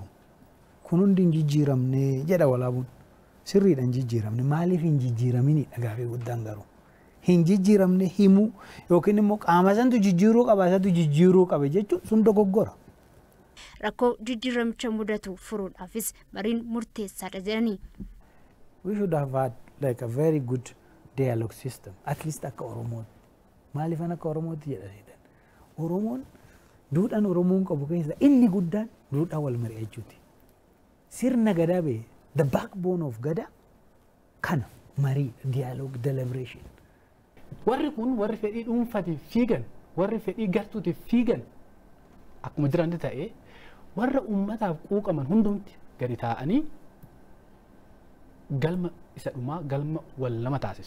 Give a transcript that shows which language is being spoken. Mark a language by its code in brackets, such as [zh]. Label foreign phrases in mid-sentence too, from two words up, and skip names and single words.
[om] Kun hundi hin jijjiiramne jedha walaabuun. Sirriidhaan jijjiiramne maaliif hin jijjiiramini dhagaafii guddaan garuu. Hin jijjiiramne himuu yookiin immoo qaama santu jijjiiruu qaba santu jijjiiruu qaba jechuun sun dogoggora. Rakkoo jijjiiramicha mudatu furuudhaafis mariin murteessaadha jedhanii. [en] We should have had like a very good dialogue system at least [om] akka Oromooti. Maaliif akka Oromooti jedhaniidha. Oromoon duudhaan Oromoon qabu keessa inni guddaan duudhaa wal mari'achuuti. Sirna gadaa bee [en] the backbone of Gada [om] kana marii [en] dialogue deliberation. [om] Warri kun warri fedhii dhuunfaatiif fiigan warri fedhii gartuutiif fiigan akkuma jiran ta'ee warra uummataaf quuqaman hundumti gadi taa'anii galma isa dhumaa galma wal lama taasisu.